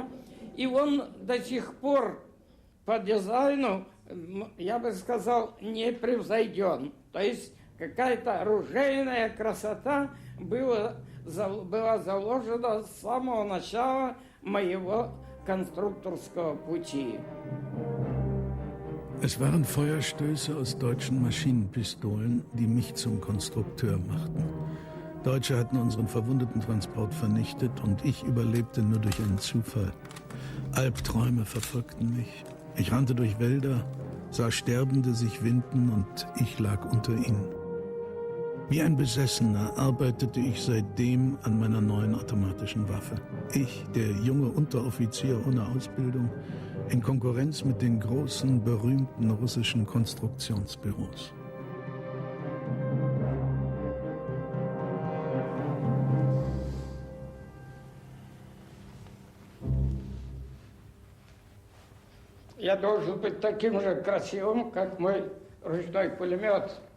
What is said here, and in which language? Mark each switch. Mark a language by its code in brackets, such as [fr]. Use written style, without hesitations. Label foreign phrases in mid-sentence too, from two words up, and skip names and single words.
[ru] И он до сих пор по дизайну, я бы сказал, не превзойден. То есть какая-то оружейная красота была заложена с самого начала моего konstruktorskого пути. [de] Es waren Feuerstöße aus deutschen Maschinenpistolen, die mich zum Konstrukteur machten. Deutsche hatten unseren Verwundetentransport vernichtet und ich überlebte nur durch einen Zufall. Albträume verfolgten mich. Ich rannte durch Wälder, sah Sterbende sich winden und ich lag unter ihnen. Wie ein Besessener arbeitete ich seitdem an meiner neuen automatischen Waffe. Ich, der junge Unteroffizier ohne Ausbildung, in Konkurrenz mit den großen, berühmten russischen Konstruktionsbüros. [ru] Я должен быть таким же красивым, как мой ручной пулемет.